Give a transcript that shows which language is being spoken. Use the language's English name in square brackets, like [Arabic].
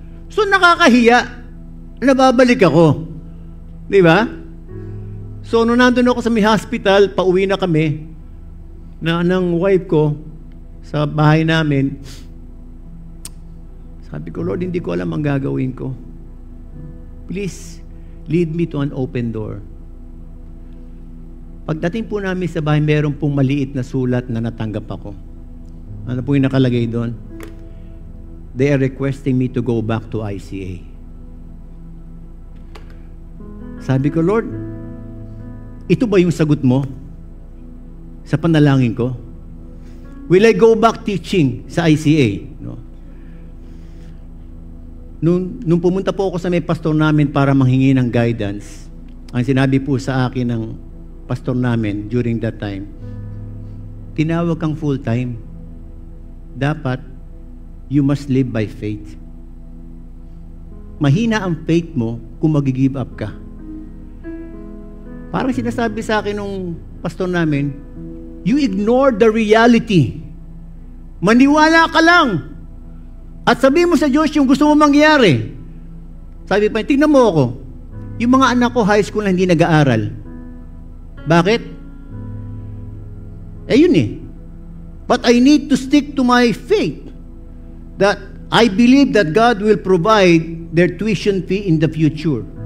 [Filipino] So nakakahiya, nababalik ako. Di ba? So nung nandun ako sa may hospital, pauwi na kami, ng wife ko, sa bahay namin, Sabi ko, Lord, hindi ko alam ang gagawin ko. [English] Please, lead me to an open door. [Filipino] Pagdating po namin sa bahay, meron pong maliit na sulat na natanggap ako. Ano po yung nakalagay doon? [English] They are requesting me to go back to ICA. [Filipino] Sabi ko, Lord, ito ba yung sagot mo sa panalangin ko? [English] Will I go back teaching sa ICA? No? [Filipino] Nung pumunta po ako sa may pastor namin para manghingi ng guidance, ang sinabi po sa akin ng pastor namin [English] during that time, [Filipino] tinawag kang full-time. [English] Dapat, you must live by faith. [Filipino] Mahina ang faith mo kung mag-give up ka. Parang sinasabi sa akin nung pastor namin, [English] you ignore the reality. [Filipino] Maniwala ka lang. At sabihin mo sa Diyos yung gusto mo mangyari. Sabi pa, tignan mo ako. Yung mga anak ko high school na hindi nag-aaral. Bakit? Yun eh. [English] But I need to stick to my faith that I believe that God will provide their tuition fee in the future.